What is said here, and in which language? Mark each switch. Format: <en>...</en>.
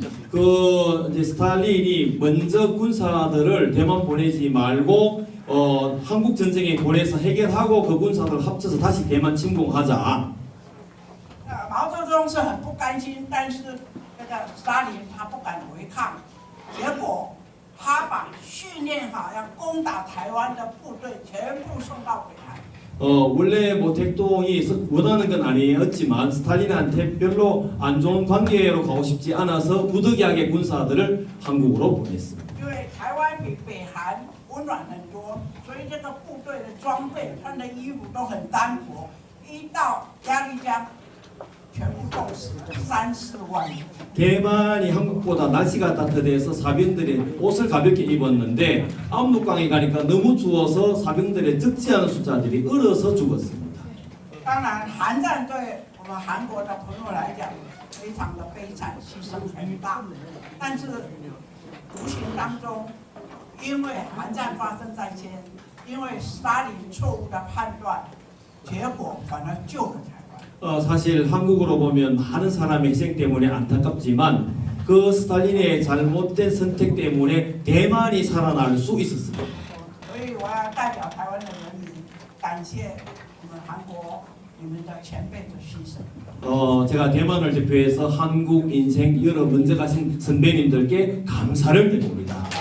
<ko>그 이제 스탈린이 먼저 군사들을 대만 보내지 말고 한국 전쟁에 보내서 해결하고 그 군사들 합쳐서 다시 대만 침공하자.</ko> <zh>毛泽东是很不甘心，但是那个斯大林他不敢违抗，结果他把训练好要攻打台湾的部队全部送到北韩。</zh> <ko>원래 모택동이 원하는 건 아니었지만 스탈린한테 별로 안 좋은 관계로 가고 싶지 않아서 부득이하게 군사들을 한국으로 보냈습니다.</ko> <zh>因为台湾比北韩温暖很多，所以这个部队的装备、穿的衣服都很单薄，一到鸭绿江，全部冻死了3、4万人。</zh> <ko>대만이 한국보다 날씨가 따뜻해서 사병들이 옷을 가볍게 입었는데 압록강에 가니까 너무 추워서 사병들의 적지 않은 숫자들이 얼어서 죽었습니다.</ko> <zh>当然，韩战对我们韩国的朋友来讲非常的悲惨，牺牲很大，但是无形当中，因为韩战发生在先，因为斯大林错误的判断，结果反而救了台湾。</zh> <ko>사실 한국으로 보면 많은 사람의 희생 때문에 안타깝지만 그 스탈린의 잘못된 선택 때문에 대만이 살아날 수 있었습니다.</ko> <zh>所以我要代表台湾的人民，感谢我们韩国你们的前辈的牺牲。</zh> <ko>제가 대만을 대표해서 한국 인생 여러 먼저 가신 선배님들께 감사를 드립니다.</ko>